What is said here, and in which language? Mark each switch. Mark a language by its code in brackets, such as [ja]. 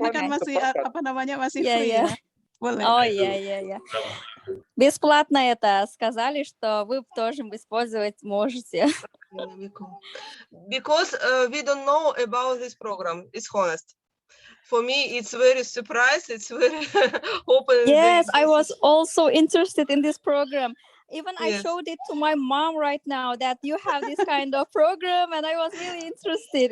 [id] Ini kan masih masih free ya. [ru] Более. Ой, я. Бесплатно это сказали, что вы тоже использовать можете. [en] Because we don't know about this program, it's honest. For me, it's very surprised. It's very open. Yes, I was also interested in this program. Even I showed it to my mom right now that you have this kind of program, and I was really interested.